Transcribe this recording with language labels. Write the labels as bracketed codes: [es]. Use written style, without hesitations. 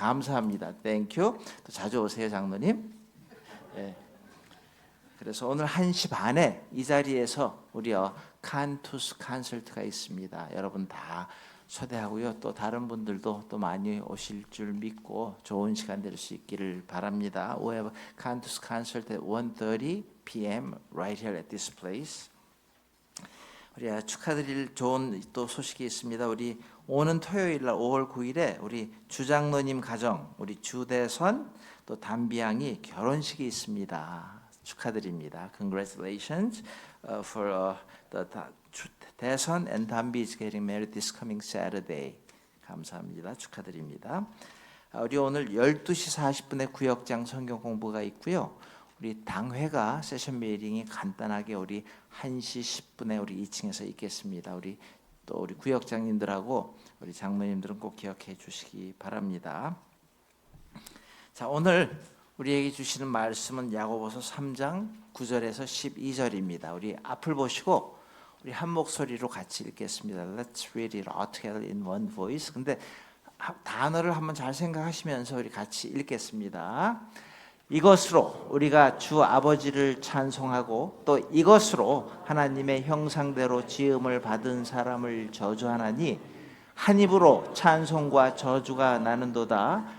[ko] 감사합니다. [en] Thank you. [ko] 또 자주 오세요, 장로님. 네. 그래서 오늘 1시 반에 이 자리에서 우리 칸투스 콘서트가 있습니다. 여러분 다 초대하고요. 또 다른 분들도 또 많이 오실 줄 믿고 좋은 시간 될 수 있기를 바랍니다. [en] We have Cantus Concert at 1:30 p.m. right here at this place. [ko] 우리 축하드릴 좋은 또 소식이 있습니다. 우리 오는 토요일 날 5월 9일에 우리 주장로님 가정 우리 주대선 또 담비양이 결혼식이 있습니다. 축하드립니다. [en] Congratulations for the 대선 and 담비 is getting married this coming Saturday. [ko] 감사합니다. 축하드립니다. 우리 오늘 12시 40분에 구역장 성경 공부가 있고요. 우리 당회가 세션 미팅이 간단하게 우리 1시 10분에 우리 2층에서 있겠습니다. 우리 구역장님들하고 우리 장로님들은 꼭 기억해 주시기 바랍니다. 자, 오늘 우리에게 주시는 말씀은 야고보서 3장 9절에서 12절입니다. 우리 앞을 보시고 우리 한 목소리로 같이 읽겠습니다. [en] Let's read it all together in one voice. [ko] 근데 단어를 한번 잘 생각하시면서 우리 같이 읽겠습니다. 이것으로 우리가 주 아버지를 찬송하고 또 이것으로 하나님의 형상대로 지음을 받은 사람을 저주하나니 한 입으로 찬송과 저주가 나는도다.